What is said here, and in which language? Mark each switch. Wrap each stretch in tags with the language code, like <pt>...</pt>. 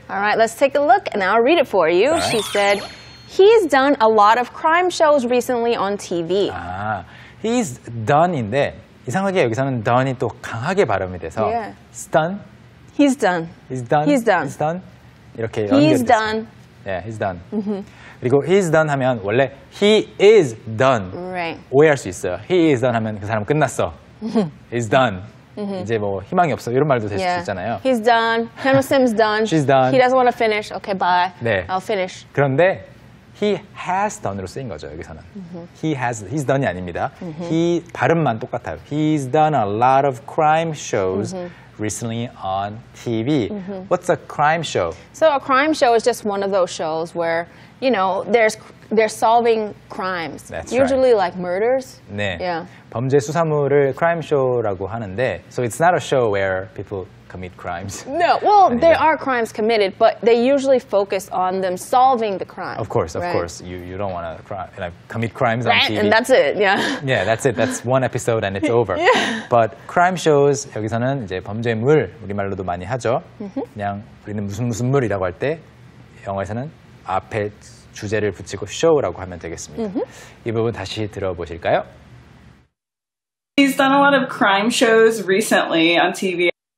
<en>All right, let's take a look and I'll read it for you. All right. She said, he's done a lot of crime shows recently on TV.</en> <ko>아,</ko> <en>he's done</en> <ko>인데 이상하게 여기서는 done이 또 강하게 발음이 돼서 he's done,</ko> <en>He's done. he's done, He's done. he's done</en> <ko>이렇게</ko> <en>He's</en> <ko>연결됐어요.</ko> <en>done.</en> <ko>네,</ko> <en>he's done.</en> <ko>그리고</ko> <en>he's done</en> <ko>하면 원래</ko> <en>he is done Right.</en> <ko>오해할 수 있어요.</ko> <en>he is done</en> <ko>하면 그 사람 끝났어.</ko> <en>he's done.</en> <ko>이제 뭐 희망이 없어 이런 말도 될 수 있잖아요.</ko> <en>He's done. Henry Sim's done. She's done. He doesn't want to finish. Okay, bye.</en> <ko>네.</ko> <en>I'll finish.</en> <ko>그런데</ko> <en>he has done</en> <ko>으로 쓰인 거죠 여기서는.</ko> <en>he's done</en> <ko>이 아닙니다. he 발음만 똑같아요.</ko> <en>He's done a lot of crime shows recently on TV. What's a crime show? So a crime show is just one of those shows where, you know, they're solving crimes. That's Usually like murders.</en> <ko>네.</ko> <en>Yeah.</en> <ko>범죄 수사물을 crime show라고 하는데,</ko> <en>so it's not a show where people commit crimes. No, well, there are crimes committed, but they usually focus on them solving the crime. Of course. You don't want to commit crimes on TV. And that's it, yeah. Yeah, that's it. That's one episode and it's over. But crime shows</en> <ko>여기서는 이제 범죄물 우리말로도 많이 하죠. 그냥 우리는 무슨 물이라고 할 때 영어에서는 앞에 주제를 붙이고 show라고 하면 되겠습니다. 이 부분 다시 들어보실까요?</ko> <en>He's done a lot of crime shows recently on TV.</en>